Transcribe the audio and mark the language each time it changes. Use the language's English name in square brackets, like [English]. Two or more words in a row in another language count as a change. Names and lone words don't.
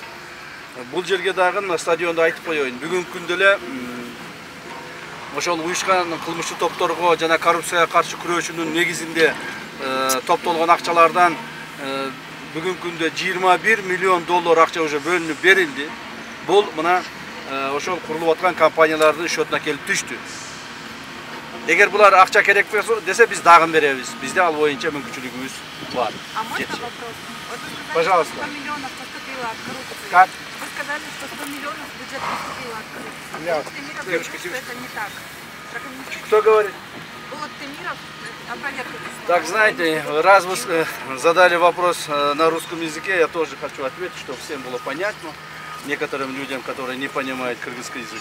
[Kyrgyz] Бул жерге дагы стадионду айтып коеюн. Бүгүнкү күндө эле ошол уюшкан кылмыштуу топторго жана коррупцияга каршы күрөшүүнүн негизинде топтолгон акчалардан бүгүнкү күндө 21 миллион доллар акча уже бөлүнүп берилди. Бул мына ошол курулуп аткан компаниялардын счетуна келип түштү. Эгер булар акча керек десе, биз дагы беребиз. Бизде ал боюнча мүмкүнчүлүгүбүз бар. [Russian] А можно вопрос? Пожалуйста. 100 миллионов поступило от коррупции. Как? Вы сказали, что 100 миллионов бюджет поступило от коррупции. Булат Темиров говорит, что это не так. Кто говорит? Булат Темиров, опровергните. Так, знаете, раз вы задали вопрос на русском языке, я тоже хочу ответить, чтобы всем было понятно, некоторым людям, которые не понимают кыргызский язык.